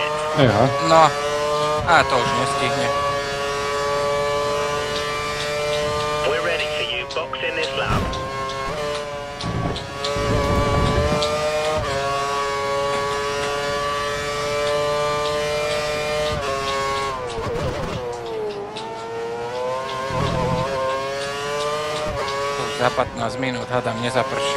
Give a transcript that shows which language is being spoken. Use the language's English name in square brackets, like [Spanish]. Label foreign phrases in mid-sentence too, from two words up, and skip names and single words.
[Slovak] Eha. No, a to už nestihne. [English] We're ready for you. Box in this lap. [Slovak] Za 15 minút, hádam, nezaprší.